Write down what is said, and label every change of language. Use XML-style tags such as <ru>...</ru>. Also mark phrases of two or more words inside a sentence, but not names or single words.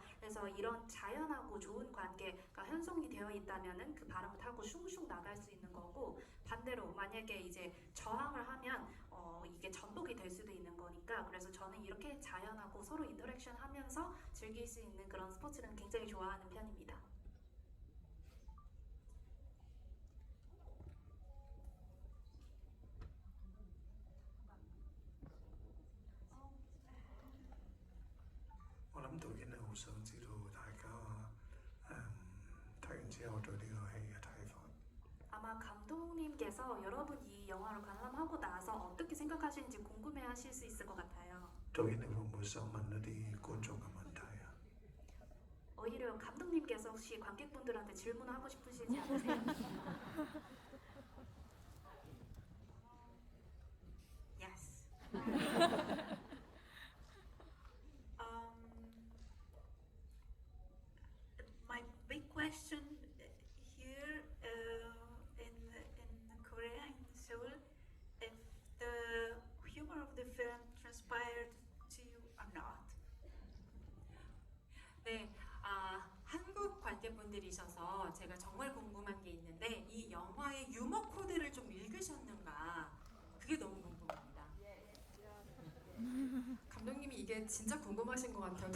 <ko>그래서 이런 자연하고 좋은 관계가 형성이 되어 있다면은 그 바람을 타고 슝슝 나갈 수 있는 거고, 반대로 만약에 이제 저항을 하면 이게 전복이 될 수도 있는 거니까, 그래서 저는 이렇게 자연하고 서로 인터랙션 하면서 즐길 수 있는 그런 스포츠는 굉장히 좋아하는 편입니다.</ko> <yue>我諗導演咧好想知道大家睇完之後對呢個戲嘅睇法。</yue> <ko>아마 감독님께서 여러분 이 영화를 관람하고 나서 어떻게 생각하시는지 궁금해하실 수 있을 것 같아요.</ko> <yue>導演你會唔會想問一啲觀眾嘅問題啊？</yue> <ko>오히려 감독님께서 혹시 관객분들한테 질문하고 싶으시지 않으세요?</ko> <en>Yes. My big question here in Korea, in Seoul, if the humor of the film transpired to you or not.</en> <ko>네, 한국 관객분들이셔서 제가 정말 궁금한 게 있는데 이 영화의 유머 코드를 좀 읽으셨는가? 그게 너무 궁금합니다. 감독님이 이게 진짜 궁금하신 것 같아요.</ko>